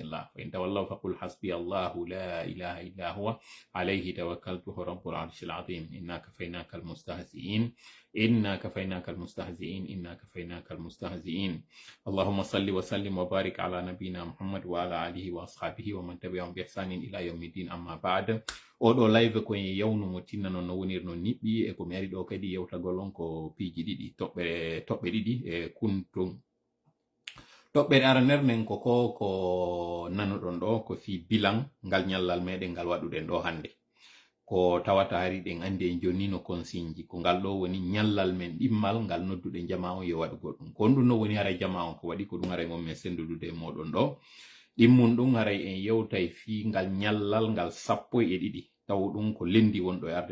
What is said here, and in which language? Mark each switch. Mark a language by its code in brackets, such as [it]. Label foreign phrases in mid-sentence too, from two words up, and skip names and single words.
[ar] الله فإن تولوا فقل حسبي الله لا إله إلا هو عليه توكلت هو رب العرش العظيم إنا كفيناك المستهزئين إنا كفيناك المستهزئين إنا كفيناك المستهزئين اللهم صل وسلم وبارك على نبينا محمد وعلى آله وأصحابه ومن تبعهم بإحسان إلى يوم الدين أما بعد [ff] oɗo live ko yawnumo tinna noon no woniri no niɓɓi e ko mi ari ɗo kadi yewtagol on ko piiji ɗiɗi toɓɓe ɗiɗi e kuntum toɓɓere aranernen ko nanoɗon ɗo ko fi bilan ngal ñallal meɗen ngal waɗuɗen ɗo hannde ko tawata hari ɗen andi en joni no consigne ko ngal ɗo woni ñallal men ɗimmal ngal nodduɗe jama on yo waɗugol ɗum ko ɗum no woni haray jama on ko waɗi ko ɗum haray mon min sendudude moɗon ɗo ɗimmun ɗum haray en yewtay fi ngal ñallal ngal 12 taw ɗum ko lendi wonɗo e arde